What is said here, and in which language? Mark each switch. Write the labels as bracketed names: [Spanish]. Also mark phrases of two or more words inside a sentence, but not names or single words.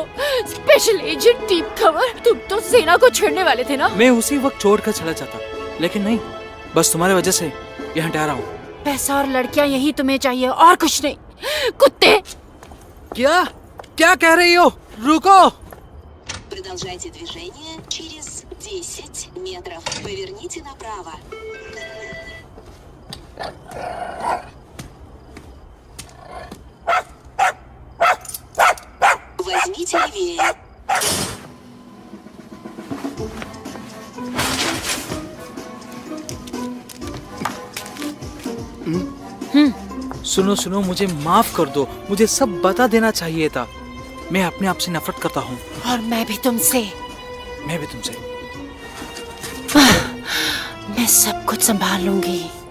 [English] special agent deep cover, [Hindi] तुम तो सेना को छोड़ने वाले थे ना? मैं उसी वक्त छोड़कर चला जाता, लेकिन नहीं, बस तुम्हारे वजह से यहाँ ठहरा हूँ। पैसा और लड़कियाँ यही तुम्हें चाहिए और कुछ नहीं, कुत्ते। क्या कह रही हो? रुको। [Russian] Продолжайте движение через 10 метров. Поверните направо. Возьмите левее. [Hindi] सुनो, मुझे माफ कर दो, मुझे सब बता देना चाहिए था। मैं अपने आप से नफरत करता हूँ। और मैं भी तुमसे। मैं सब कुछ संभाल लूंगी।